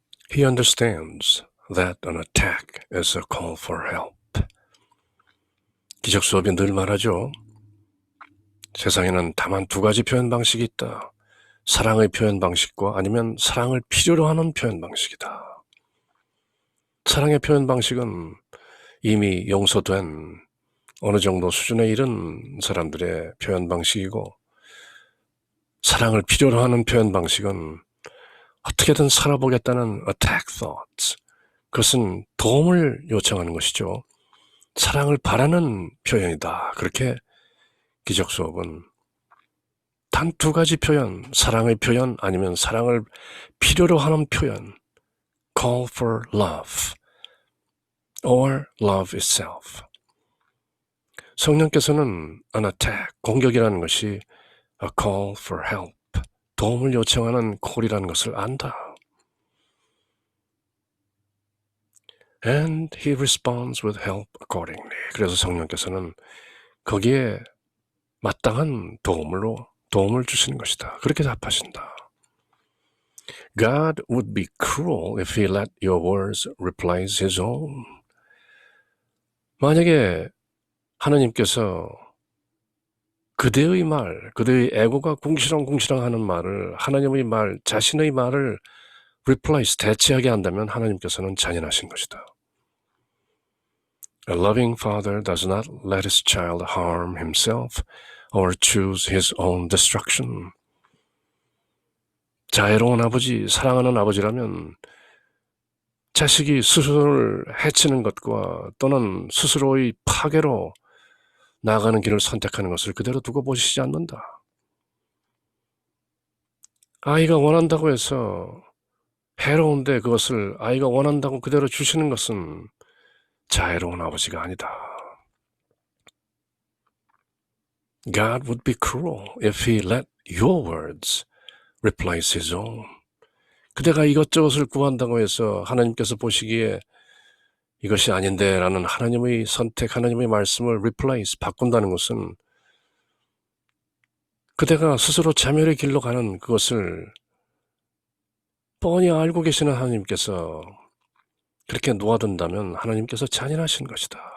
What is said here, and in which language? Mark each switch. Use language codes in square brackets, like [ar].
[en] He understands that an attack is a call for help. [ko] 기적 수업이 늘 말하죠. 세상에는 다만 두 가지 표현 방식이 있다. 사랑의 표현 방식과 아니면 사랑을 필요로 하는 표현 방식이다. 사랑의 표현 방식은 이미 용서된 어느 정도 수준에 이른 사람들의 표현 방식이고, 사랑을 필요로 하는 표현 방식은 어떻게든 살아보겠다는 [en] attack thoughts, [ko] 그것은 도움을 요청하는 것이죠. 사랑을 바라는 표현이다. 그렇게 기적 수업은 단 두 가지 표현, 사랑의 표현 아니면 사랑을 필요로 하는 표현, [en] call for love or love itself. [ko] 성령께서는 [en] an attack, [ko] 공격이라는 것이 [en] a call for help, [ko] 도움을 요청하는 콜이라는 것을 안다. [en] And he responds with help accordingly. [ko] 그래서 성령께서는 거기에 마땅한 도움을 주시는 것이다. 그렇게 답하신다. [en] God would be cruel if he let your words replace his own. [ko] 만약에 하나님께서 그대의 말, 그대의 에고가 궁시렁궁시렁 하는 말을, 하나님의 말, 자신의 말을 replace, 대체하게 한다면 하나님께서는 잔인하신 것이다. [en] A loving father does not let his child harm himself or choose his own destruction. [ko] 자애로운 아버지, 사랑하는 아버지라면 자식이 스스로를 해치는 것과 또는 스스로의 파괴로 나아가는 길을 선택하는 것을 그대로 두고 보시지 않는다. 아이가 원한다고 해서 해로운데 그것을 아이가 원한다고 그대로 주시는 것은 자애로운 아버지가 아니다. [en] God would be cruel if he let your words replace his own. [ko] 그대가 이것저것을 구한다고 해서 하나님께서 보시기에 이것이 아닌데 라는 하나님의 선택, 하나님의 말씀을 replace, 바꾼다는 것은 그대가 스스로 자멸의 길로 가는 그것을 뻔히 알고 계시는 하나님께서 그렇게 놓아둔다면 하나님께서 잔인하신 것이다.